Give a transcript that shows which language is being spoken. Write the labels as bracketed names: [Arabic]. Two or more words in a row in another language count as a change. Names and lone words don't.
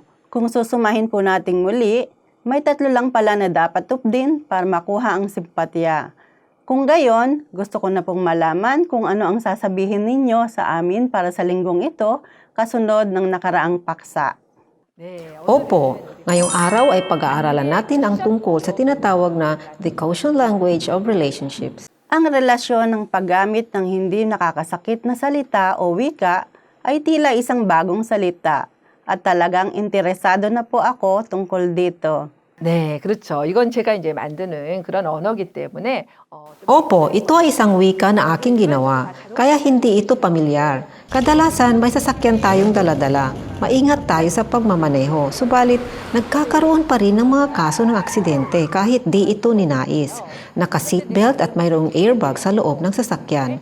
[Filipino] Kung susumahin po nating muli, may 3 lang pala na dapat tupdin para makuha ang simpatya. Kung gayon, gusto ko na pong malaman kung ano ang sasabihin ninyo sa amin para sa linggong ito kasunod ng nakaraang paksa. Opo, ngayong araw ay pag-aaralan natin ang tungkol sa tinatawag na [English] the causal language of relationships. [Filipino] Ang relasyon ng paggamit ng hindi nakakasakit na salita o wika ay tila isang bagong salita at talagang interesado na po ako tungkol dito. [Korean] 네, 그렇죠. 이건 제가 이제 만드는 그런 언어기 때문에 [Filipino] Opo, ito ay isang wika na aking ginawa, kaya hindi ito pamilyar. Kadalasan may sasakyan tayong daladala. Maingat tayo sa pagmamaneho, subalit nagkakaroon pa rin ng mga kaso ng aksidente kahit di ito ninais. Naka-seatbelt at mayroong airbag sa loob ng sasakyan.